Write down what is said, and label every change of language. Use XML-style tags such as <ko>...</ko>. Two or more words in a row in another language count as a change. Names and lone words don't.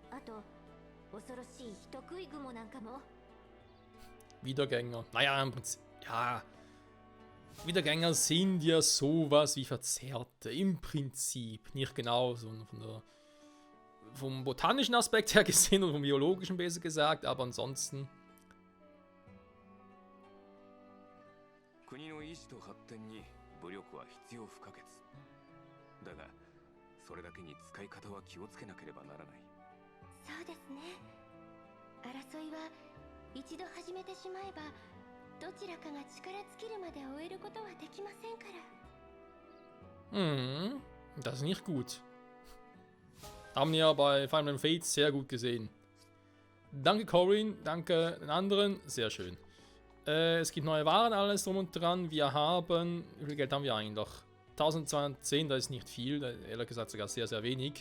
<de>Wiedergänger. Naja, im Prinzip. Ja, Wiedergänger sind ja sowas wie Verzerrte, im Prinzip. Nicht genau, sondern vom botanischen Aspekt her gesehen oder vom biologischen besser gesagt, aber ansonsten.</de> <ja>国の維持と発展に武力は必要不可欠だが、それだけに使い方は気をつけなければならない。そうですね。争いは一度始めてしまえばどちらかが力尽きるまで終えることはできませんから。</ja> <de>Das ist nicht gut. Haben wir ja bei Final Fates sehr gut gesehen. Danke Corinne, danke den anderen, sehr schön. Es gibt neue Waren, alles drum und dran. Wir haben, wie viel Geld haben wir eigentlich? 1210, das ist nicht viel, ehrlich gesagt sogar sehr, sehr wenig.</de>